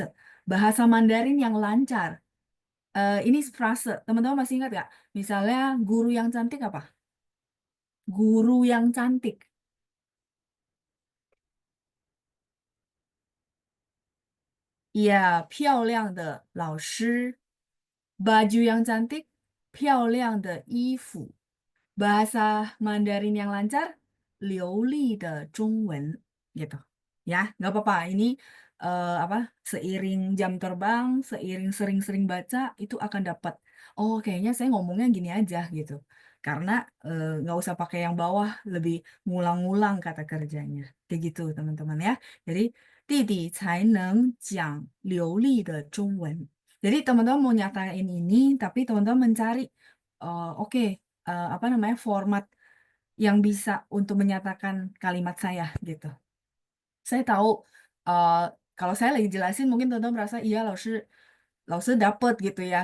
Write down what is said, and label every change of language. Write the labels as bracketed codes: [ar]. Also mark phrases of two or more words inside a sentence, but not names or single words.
[id] Bahasa Mandarin yang lancar. Ini frase, teman-teman masih ingat nggak? Misalnya guru yang cantik apa? Guru yang cantik. Iya, [zh] 漂亮的老师. [id] Baju yang cantik, [zh] 漂亮的衣服. [id] Bahasa Mandarin yang lancar, [zh] 流利的中文. [id] Gitu. Ya, nggak apa-apa. Ini apa? Seiring jam terbang, seiring sering-sering baca, itu akan dapat. Oh, kayaknya saya ngomongnya gini aja gitu. Karena nggak usah pakai yang bawah, lebih ngulang-ngulang kata kerjanya. Kayak gitu, teman-teman ya. Jadi, [zh] 弟弟才能讲流利的中文. [id] Jadi teman-teman mau nyatain ini, tapi teman-teman mencari, oke, apa namanya, format yang bisa untuk menyatakan kalimat saya gitu. Saya tahu eh, kalau saya lagi jelasin mungkin teman-teman merasa iya Laoshi dapet gitu ya.